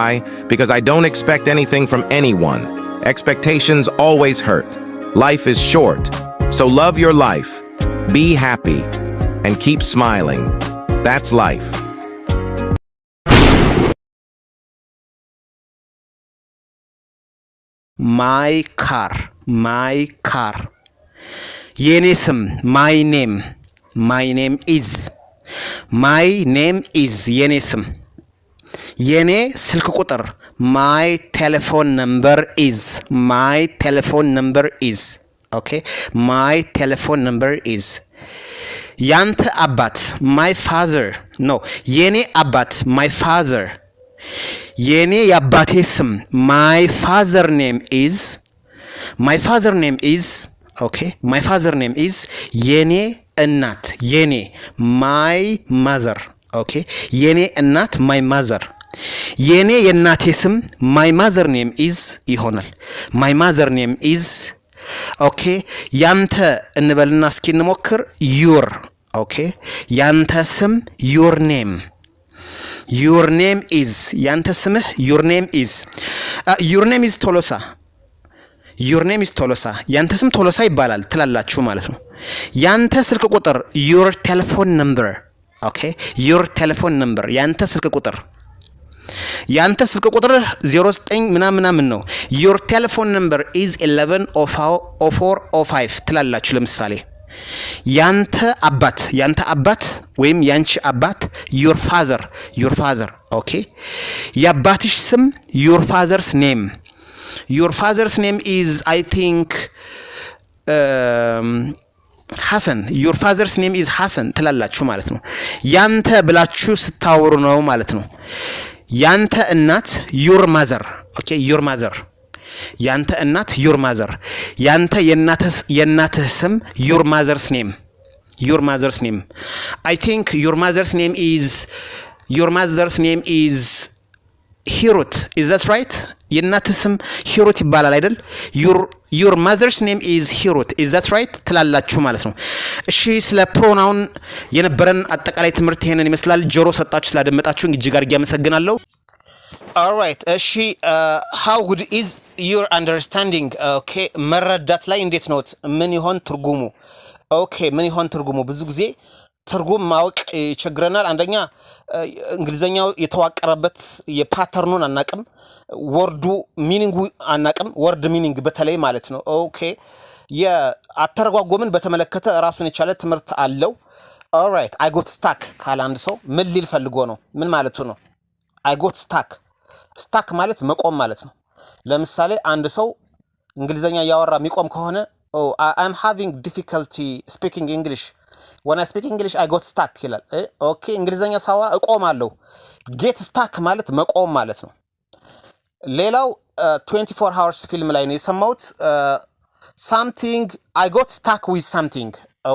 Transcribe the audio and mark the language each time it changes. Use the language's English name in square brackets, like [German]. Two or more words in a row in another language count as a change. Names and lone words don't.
[English] Because I don't expect anything from anyone. Expectations always hurt. Life is short. So love your life. Be happy. And keep smiling. That's life. My car. [Amharic] የኔ ስም [English] my name is [Amharic] የኔ ስም የኔ ስልክ ቁጥር [English] my telephone number is okay my telephone number is [Amharic] ያንተ አባት [English] my father no [Amharic] የኔ አባት [English] my father [Amharic] የኔ የአባቴ ስም [English] my father name is okay my father name is [Amharic] የኔ እናት የኔ [English] my mother okay [Amharic] የኔ እናት [English] my mother [Amharic] የኔ የእናቴ ስም [English] my mother name is ይሆናል my mother name is okay [Amharic] ያንተ እንበልና እስኪ እንሞክር [English] your okay [Amharic] ያንተ ስም [English] your name [Amharic] is ያንተ ስምህ [English] your name is [Amharic] ቶሎሳ ያንተ ስም ቶሎሳ ይባላል ትላላችሁ ማለት ነው ያንተ ስልክ ቁጥር [English] your telephone number okay your telephone number [Amharic] ያንተ ስልክ ቁጥር 09 ምናምን ነው [English] your telephone number is [Amharic] 110405 ትላላችሁ ለምሳሌ ያንተ አባት ወይም ያንቺ አባት [English] your father [Amharic] ኦኬ የአባትሽ ስም [English] your father's name is I think ሐሰን your father's name is ሐሰን [Amharic] ትላላችሁ ማለት ነው። ያንተ ብላችሁ ስታወሩ ነው ማለት ነው። ያንተ እናት [English] your mother ኦኬ your mother [Amharic] ያንተ እናት [English] your mother [Amharic] ያንተ የእናትህ ስም [English] your mother's name I think your mother's name is ሂሩት is that right [Amharic] የእናትህ ስም ሂሩት ይባላል አይደል? [English] your mother's name is ሂሩት is that right [Amharic] ትላላችሁ ማለት ነው። እሺ ስለ ፕሮናውን የነበረን አጠቃላይ ትምህርት ይሄንን ይመስላል። ጆሮ ሰጣችሁ ስላደመጣችሁ እጅግ አድርጌ አመሰግናለሁ። alright እሺ [English] how good is your understanding okay [Amharic] መረዳት ላይ እንዴት ነው? ምን ይሆን ትርጉሙ? ኦኬ ምን ይሆን ትርጉሙ? ብዙ ጊዜ ትርጉም ማወቅ ይቸግረናል። አንደኛ እንግሊዘኛው የተዋቀረበት የፓተርኑን አናቅም፣ ወርዱ ሚኒንጉ አናቅም፣ [English] word meaning [Amharic] በተለይ ማለት ነው። ኦኬ የአተረጓጎምን በተመለከተ ራሱን የቻለ ትምህርት አለው። [English] alright I got stuck [Amharic] ካለ አንድ ሰው ምን ሊል ፈልጎ ነው? ምን ማለቱ ነው? [English] I got stuck [Amharic] ማለት መቆም ማለት ነው። ለምሳሌ አንድ ሰው እንግሊዘኛ እያወራ የሚቆም ከሆነ [English] I'm having difficulty speaking English when I speak English I got stuck [Amharic] ይላል። ኦኬ እንግሊዘኛ ሳወራ እቆማለሁ። [English] get stuck [Amharic] ማለት መቆም ማለት ነው። ሌላው 24 hours ፊልም ላይ ነው የሰማሁት [English] something I got stuck with something [Amharic] ኦኬ